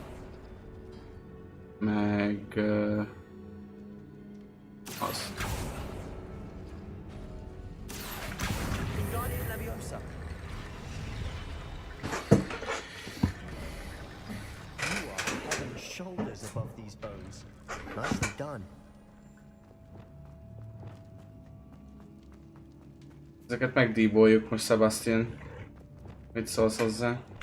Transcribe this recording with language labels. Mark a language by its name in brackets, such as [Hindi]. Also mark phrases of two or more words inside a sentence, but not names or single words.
[Hungarian] Meg az. [English] Wingardium Leviosa. You are head and shoulders above these bones. Nicely done. [Hungarian] Ezeket megdíboljuk most, Sebastian. Mit szólsz hozzá?